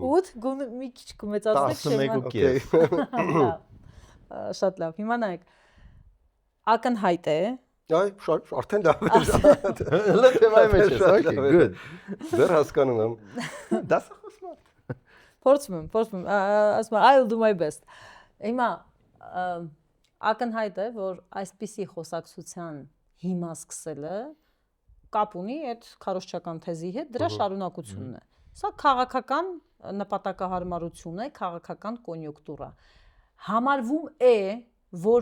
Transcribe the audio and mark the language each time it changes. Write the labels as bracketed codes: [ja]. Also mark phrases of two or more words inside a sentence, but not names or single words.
[hy] 8 գոնե մի քիչ կմեծացնեք շեմա։ Շատ լավ, հիմա նայեք, ակնհայտ է, այ արդեն լավ է։ Հələ թեմայի մեջ ես, [en] okay, good։ [hy] Դեռ հասկանում եմ։ Դասը խոսում եմ։ Փորձում եմ, ասում եմ, [en] I'll do my best։ [hy] Հիմա ակնհայտ է, որ այսպիսի խոսակցության հիմա սկսելը կապ ունի այդ քարոզչական թեզի հետ, դրա շարունակությունն է։ Սա քաղաքական նպատակահարմարություն է, քաղաքական կոնյունկտուրա։ Համարվում է, որ